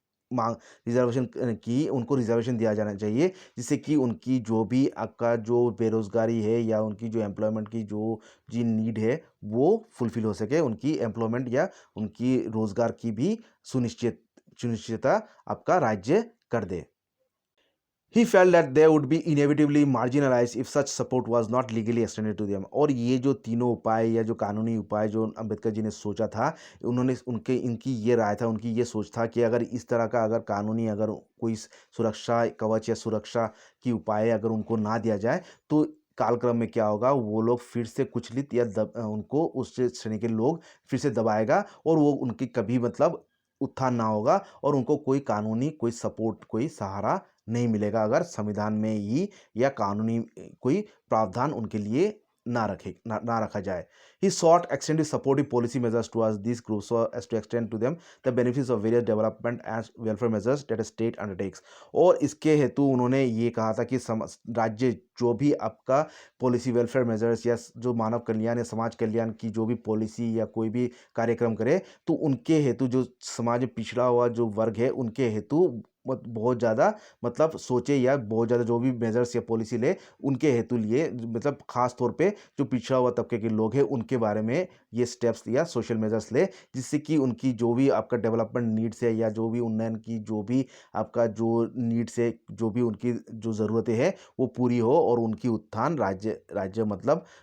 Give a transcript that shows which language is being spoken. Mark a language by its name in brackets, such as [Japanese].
[Hindi] मांग रिजर्वेशन की उनको रिजर्वेशन दिया जाना चाहिए, जिससे कि उनकी जो भी आपका जो बेरोजगारी है, या उनकी जो एम्प्लॉयमेंट की जो जी नीड है, वो फुलफिल हो सके, उनकी एम्प्लॉयमेंट या उनकी रोजगार की भी सुनिश्चितता आपका राज्य कर दे। [English] He felt that they would be inevitably marginalized if such support was not legally extended to them। [Hindi] और ये जो तीनों उपाय या जो कानूनी उपाय जो अंबेडकर जी ने सोचा था, उन्होंने इनकी ये राय था, उनकी ये सोच था कि अगर इस तरह का अगर कानूनी अगर कोई सुरक्षा कवच या सुरक्षा की उपाय अगर उनको ना दिया जाए, तो कालक्रम में क्या होगा, वो लोग फिर से कुचलित या उनको उस श्रेणी के लोग फिर से दबाएगा, और वो उनकी कभी मतलब उत्थान ना होगा, और उनको कोई कानूनी कोई सपोर्ट कोई सहारा नहीं मिलेगा, अगर संविधान में ही या कानूनी कोई प्रावधान उनके लिए ना रखा जाए। [English] He sought extensive supportive policy measures towards these groups so as to extend to them the benefits of various development and welfare measures that a state undertakes। [Hindi] और इसके हेतु उन्होंने ये कहा था कि राज्य जो भी आपका [English] policy welfare measures [Hindi] या जो मानव कल्याण या समाज कल्याण की जो भी पॉलिसी या कोई भी कार्यक्रम करे, तो उनके हेतु जो समाज में पिछड़ा हुआ जो वर्ग है, उनके हेतु बहुत ज़्यादा मतलब सोचे या बहुत ज़्यादा जो भी मेजर्स या पॉलिसी ले उनके हेतु लिए, मतलब खास तौर पे जो पिछड़ा हुआ तबके के लोग हैं उनके बारे में ये स्टेप्स या [English] social measures [Hindi] ले, जिससे कि उनकी जो भी आपका [English] development needs [Hindi] है या जो भी उन्नयन की जो भी आपका जो नीड्स है, जो भी उनकी जो ज़रूरतें हैं वो पूरी हो और उनकी उत्थान राज्य राज्य मतलब